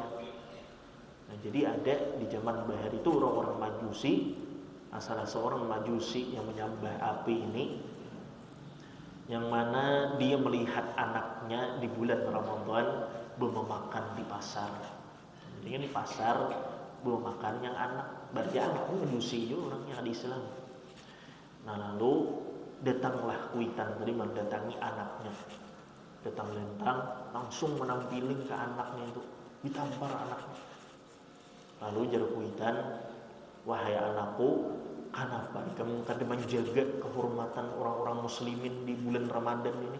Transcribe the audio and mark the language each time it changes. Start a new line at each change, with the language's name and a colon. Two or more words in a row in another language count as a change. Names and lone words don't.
Banjar: Nah, jadi ada di zaman bahar itu orang-orang Majusi, salah seorang Majusi yang menyembah api ini, yang mana dia melihat anaknya di bulan Ramadan belum makan di pasar. Jadi di pasar belum makan yang anak, berarti anaknya Majusi juga orangnya di Islam. Nah lalu datanglah Kuitan tadi mendatangi anaknya, datang langsung menampilin ke anaknya itu, ditampar anaknya. Lalu jar Kuitan, wahai anakku, kenapa kamu kada menjaga kehormatan orang-orang muslimin di bulan Ramadan ini?